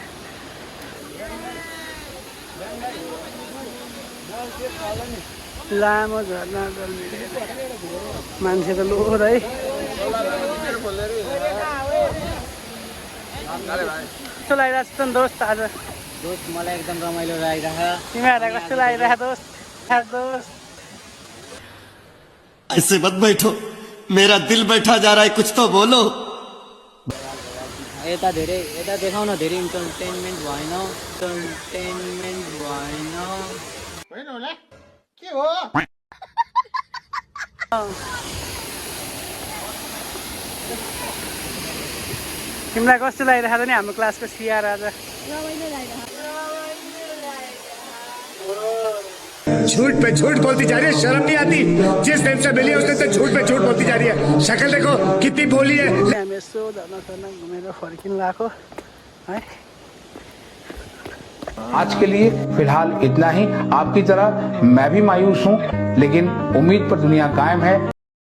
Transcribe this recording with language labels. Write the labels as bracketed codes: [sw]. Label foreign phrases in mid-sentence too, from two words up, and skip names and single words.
[ne] लामो झर्ना जलबिरे मान्छे त लोर है। कस्तो लागिरहेको छ नि दोस्त आज? दोस्त मलाई एकदम रमाइलो लागिरहेको। तिमीहरूलाई कस्तो लागिरहेको दोस्त? दोस्त [hi] ऐसे मत बैठो, मेरा दिल बैठा जा रहा है, कुछ तो बोलो। [ne] यता देखाउन धेरै इन्टरटेनमेन्ट भएन होला के हो? तिमीलाई कस्तो लागिरहेको छ नि हाम्रो क्लासको सिआर आज? [hi] झूठ पे झूठ बोलती जा रही है, शर्म नहीं आती? जिस दिन से मिली उस दिन से झूठ पे झूठ बोलती जा रही है। शक्ल देखो कितनी भोली है। [ne] हामी यसो झर्ना घुमेर फर्किनु लाग्यो है। [hi] आज के लिए फिलहाल इतना ही। आपकी तरह मैं भी मायूस हूँ, लेकिन उम्मीद पर दुनिया कायम है।